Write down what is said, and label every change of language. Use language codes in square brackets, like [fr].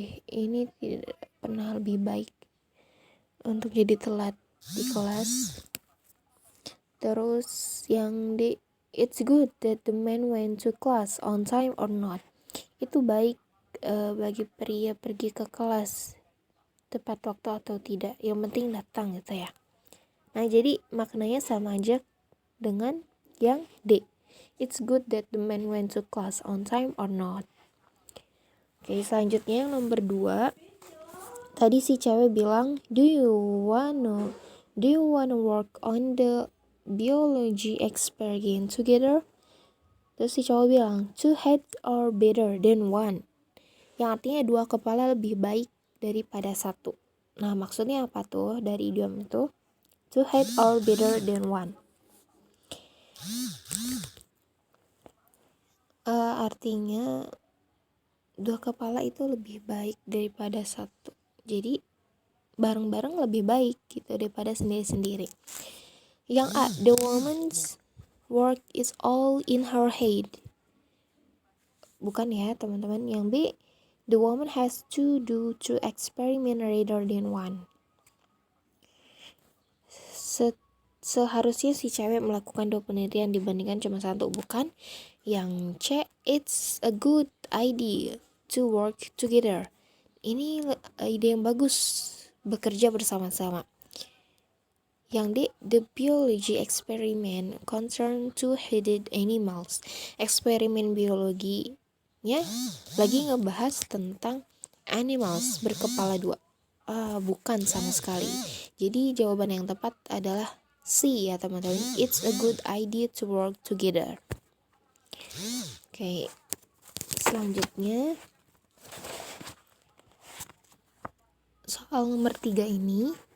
[id] Ini tidak pernah lebih baik untuk jadi telat di kelas. Terus yang D, [en] it's good that the man went to class on time or not. [id] Itu baik bagi pria pergi ke kelas tepat waktu atau tidak. Yang penting datang gitu ya. Nah, jadi maknanya sama aja dengan yang D. [en] It's good that the man went to class on time or not. [id] Oke, selanjutnya yang nomor 2. Tadi si cewek bilang, [en] do you wanna work on the biology experiment together? [id] Terus si cowok bilang, [en] two heads are better than one. [id] Yang artinya 2 kepala lebih baik daripada 1. Nah, maksudnya apa tuh dari idiom itu? [en] Two heads are better than one. [id] Artinya 2 kepala itu lebih baik daripada 1. Jadi bareng-bareng lebih baik gitu daripada sendiri-sendiri. Yang A, [en] the woman's work is all in her head. [id] Bukan ya teman-teman. Yang B, [en] the woman has to do 2 experiment rather than one. [id] Seharusnya si cewek melakukan 2 penelitian dibandingkan cuma 1, bukan? Yang C, [en] it's a good idea to work together. [id] Ini ide yang bagus, bekerja bersama-sama. Yang D, [en] the biology experiment concern 2-headed animals. [id] Eksperimen biologinya lagi ngebahas tentang animals berkepala 2. Bukan sama sekali. Jadi jawaban yang tepat adalah C ya teman-teman. [en] It's a good idea to work together. [id] Oke. Selanjutnya soal nomor 3 ini.